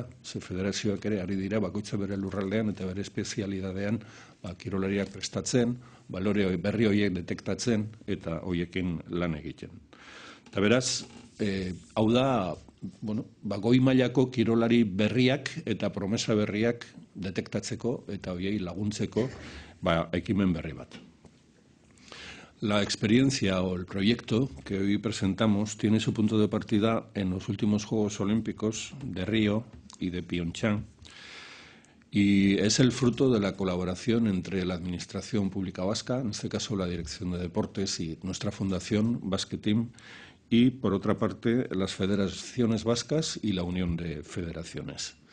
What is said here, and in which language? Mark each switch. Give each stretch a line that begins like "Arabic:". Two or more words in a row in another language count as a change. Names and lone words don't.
Basque: Ze federazioak ere ari dira bakoitza bere lurraldean eta bere espezialidadean kirolariak prestatzen, balore berri horiek detektatzen eta horiekin lan egiten. Eta beraz, hau da, goi mailako kirolari berriak eta promesa berriak detektatzeko eta horiei laguntzeko ekimen berri bat.
Spanish: La experiencia o el proyecto que hoy presentamos tiene su punto de partida en los últimos Juegos Olímpicos de Río y de Pyeongchang y es el fruto de la colaboración entre la Administración Pública Vasca, en este caso la Dirección de Deportes y nuestra fundación Basket Team, y por otra parte las federaciones vascas y la Unión de Federaciones.